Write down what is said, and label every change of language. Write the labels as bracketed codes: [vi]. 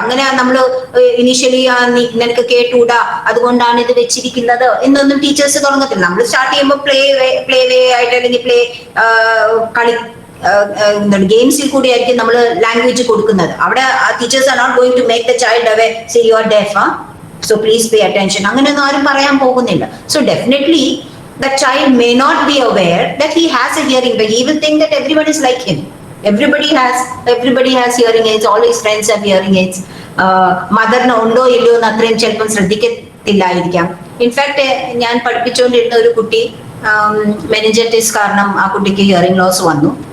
[ml] അങ്ങനെ നമ്മൾ ഇനീഷ്യലി നിനക്ക് കേട്ടൂടാ അതുകൊണ്ടാണ് ഇത് വെച്ചിരിക്കുന്നത് എന്നൊന്നും ടീച്ചേഴ്സ് തുടങ്ങത്തില്ല. നമ്മൾ സ്റ്റാർട്ട് ചെയ്യുമ്പോൾ പ്ലേ വേ ആയിട്ട് അല്ലെങ്കിൽ കളി ഗെയിംസിൽ കൂടി ആയിരിക്കും നമ്മൾ ലാംഗ്വേജ് കൊടുക്കുന്നത്. [en] അവിടെ teachers are not going to make the child away say you are deaf, so please pay attention, [ml] അങ്ങനെയൊന്നും ആരും പറയാൻ പോകുന്നില്ല. [en] So definitely the child may not be aware that he has a hearing, but he will think that everyone is like him. Everybody has hearing aids. All his friends have hearing aids. [ml] മദറിന് ഉണ്ടോ ഇല്ലയോ എന്ന് അത്രയും ചിലപ്പം ശ്രദ്ധിക്കത്തില്ലായിരിക്കാം. In fact ഞാൻ പഠിപ്പിച്ചുകൊണ്ടിരുന്ന ഒരു കുട്ടി meningitis കാരണം ആ കുട്ടിക്ക് ഹിയറിംഗ് ലോസ് വന്നു.